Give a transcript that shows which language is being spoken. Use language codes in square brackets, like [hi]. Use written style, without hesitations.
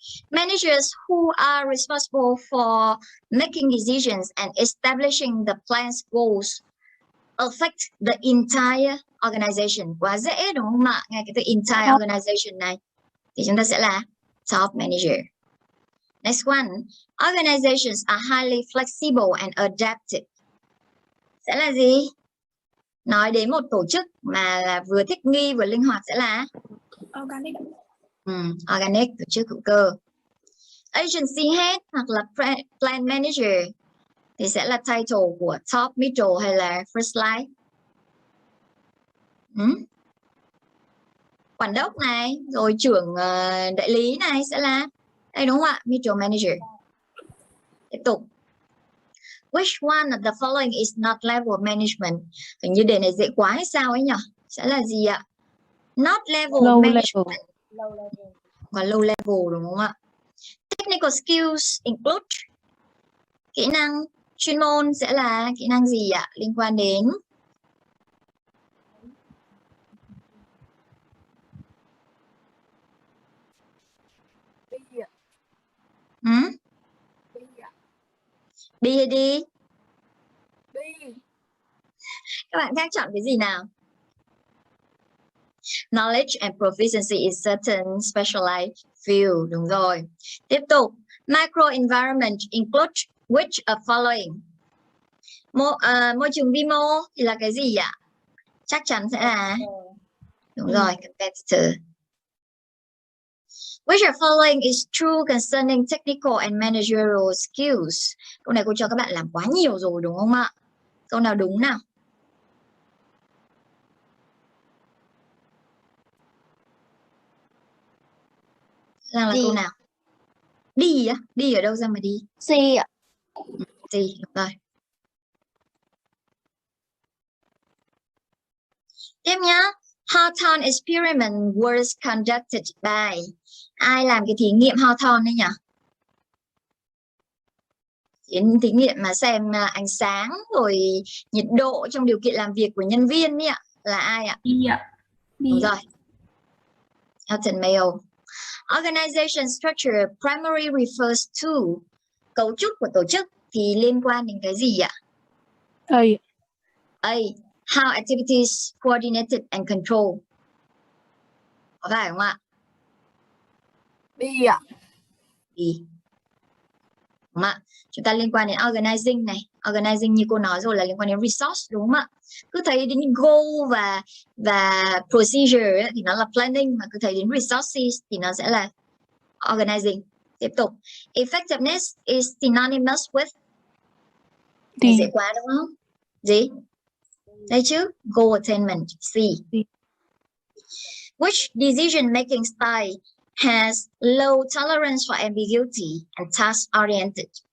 [en] Managers who are responsible for making decisions and establishing the plan's goals affect the entire organization. [vi] Quá dễ đúng không ạ? Ngay cái từ entire organization này thì chúng ta sẽ là top manager. [en] Next one. Organizations are highly flexible and adaptive. [vi] Sẽ là gì? Nói đến một tổ chức mà là vừa thích nghi vừa linh hoạt sẽ là [en] Organic. [vi] Organic, tổ chức hữu cơ. Agency head hoặc là plan manager thì sẽ là title của top, middle hay là first line? Quản đốc này, rồi trưởng đại lý này sẽ là đây đúng không ạ? [en] Middle manager. [vi] Tiếp tục. [en] Which one of the following is not level of management? [vi] Hình như đề này dễ quá hay sao ấy nhỉ? Sẽ là gì ạ? [en] Not level Low management. level. [vi] Và low level đúng không ạ? [en] Technical skills include. [vi] Kỹ năng chuyên môn sẽ là kỹ năng gì ạ? Liên quan đến B hay D? Các bạn khác chọn cái gì nào? [en] Knowledge and proficiency in certain specialized field. [vi] Đúng rồi. Tiếp tục. [en] Microenvironment include which of following? [vi] Môi trường vi mô thì là cái gì ạ? Chắc chắn sẽ là đúng rồi, competitor. [en] Which of following is true concerning technical and managerial skills? [vi] Câu này cô cho các bạn làm quá nhiều rồi đúng không ạ? Câu nào đúng nào? Rằng là câu nào? Đi á? Đi ở đâu ra mà đi? C ạ. C, đúng rồi. Tiếp nhá. [en] Hawthorne experiment was conducted by. [vi] Ai làm cái thí nghiệm Hawthorne đấy nhỉ? Thí nghiệm mà xem ánh sáng rồi nhiệt độ trong điều kiện làm việc của nhân viên ấy ạ. Là ai ạ? Đi ạ. Đúng rồi. [en] Elton Mayo. Organization structure primarily refers to. [vi] Cấu trúc của tổ chức thì liên quan đến cái gì ạ? A. A. [en] How activities coordinated and controlled. [vi] Có phải không ạ? B ạ. B. Đúng không ạ? Chúng ta liên quan đến organizing này. Organizing như cô nói rồi là liên quan đến resource đúng không ạ? Cứ thấy đến goal và procedure ấy, thì nó là planning, mà cứ thấy đến resources thì nó sẽ là organizing. Tiếp tục. [en] Effectiveness is synonymous with. [vi] Này dễ quá đúng không? Gì? Đây chứ. [en] Goal attainment. [vi] C. [en] Which decision making style has low tolerance for ambiguity and task oriented?